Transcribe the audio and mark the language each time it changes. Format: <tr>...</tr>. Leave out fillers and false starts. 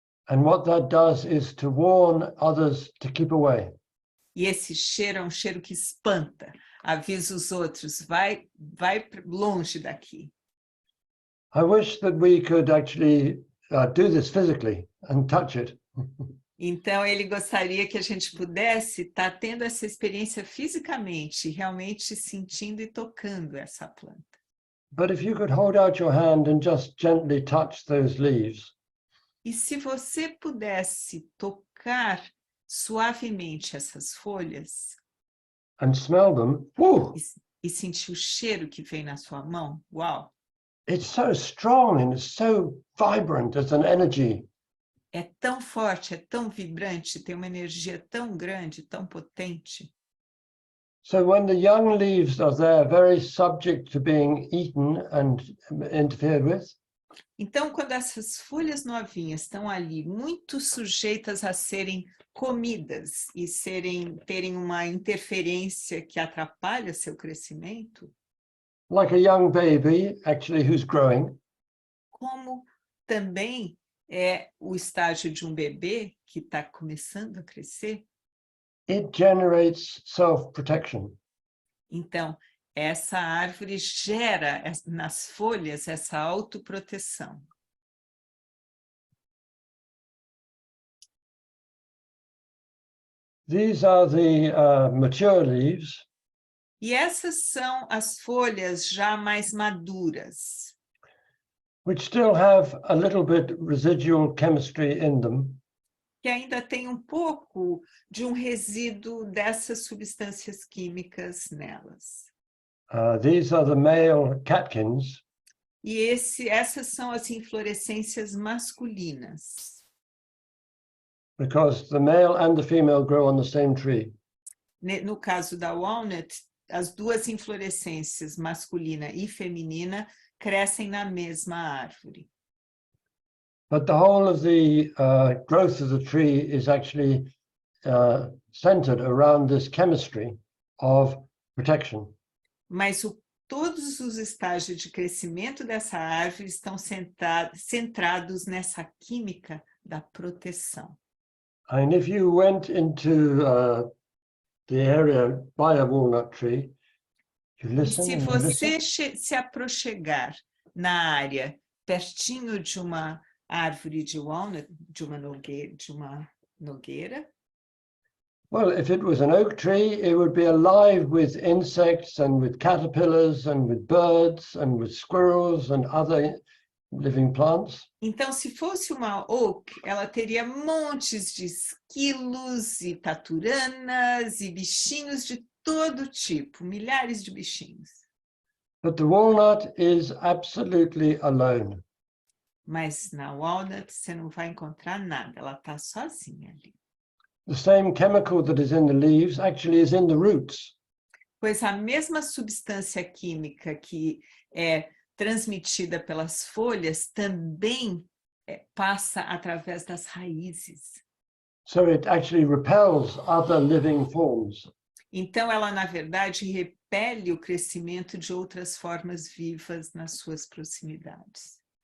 <en>And what that does is to warn others to keep away.</en> <pt>E esse cheiro é um cheiro que espanta, avisa os outros, vai longe daqui.</pt> <en>I wish that we could actually do this physically and touch it.</en> <pt>Então, ele gostaria que a gente pudesse estar tendo essa experiência fisicamente, realmente sentindo e tocando essa planta.</pt> <en>But if you could hold out your hand and just gently touch those leaves,</en> <pt>E se você pudesse tocar suavemente essas folhas</pt> <en>and smell them, whoo,</en> <pt>e sentir o cheiro que vem na sua mão, uau!</pt> <en>it's so strong and it's so vibrant as an energy.</en> <pt>É tão forte, é tão vibrante, tem uma energia tão grande, tão potente.</pt> <en>So when the young leaves are there, very subject to being eaten and interfered with,</en> <pt>Então, quando essas folhas novinhas estão ali, muito sujeitas a serem comidas e terem uma interferência que atrapalha seu crescimento,</pt> <en>like a young baby actually who's growing,</en> <pt>como também é o estágio de um bebê que está começando a crescer,</pt> <en>it generates self-protection.</en> <pt>então essa árvore gera nas folhas essa autoproteção.</pt> <en>These are the mature leaves,</en> <pt>E essas são as folhas já mais maduras,</pt> <en>which still have a little bit residual chemistry in them.</en> <pt>que ainda tem um pouco de um resíduo dessas substâncias químicas nelas.</pt> <en>These are the male catkins,</en> <pt>E essas são as inflorescências masculinas,</pt> <en>because the male and the female grow on the same tree.</en> <pt>No caso da Walnut, as duas inflorescências, masculina e feminina, crescem na mesma árvore.</pt> <en>But the whole of the growth of the tree is actually centered around this chemistry of protection.</en> <pt>Mas todos os estágios de crescimento dessa árvore estão centrados nessa química da proteção.</pt> <en>And if you went into the area by a walnut tree, you</en> <pt>E</pt> <en>listen</en> <pt>se</pt> <en>and you</en> <pt>você</pt> <en>listen.</en> <pt>se aproximar na área, pertinho de uma árvore de walnut, de uma nogueira,</pt> <en>Well, if it was an oak tree, it would be alive with insects and with caterpillars and with birds and with squirrels and other living plants.</en> <pt>então, se fosse uma oak, ela teria montes de esquilos e taturanas e bichinhos de todo tipo, milhares de bichinhos.</pt> <en>But the walnut is absolutely alone.</en> <pt>Mas na walnut você não vai encontrar nada, ela está sozinha ali.</pt> <en>The same chemical that is in the leaves actually is in the roots.</en> <pt>Pois a mesma substância química que é transmitida pelas folhas também passa através das raízes.</pt> <en>So it actually repels other living forms.</en> <pt>Então, ela, na verdade, repele o crescimento de outras formas vivas nas suas proximidades.</pt>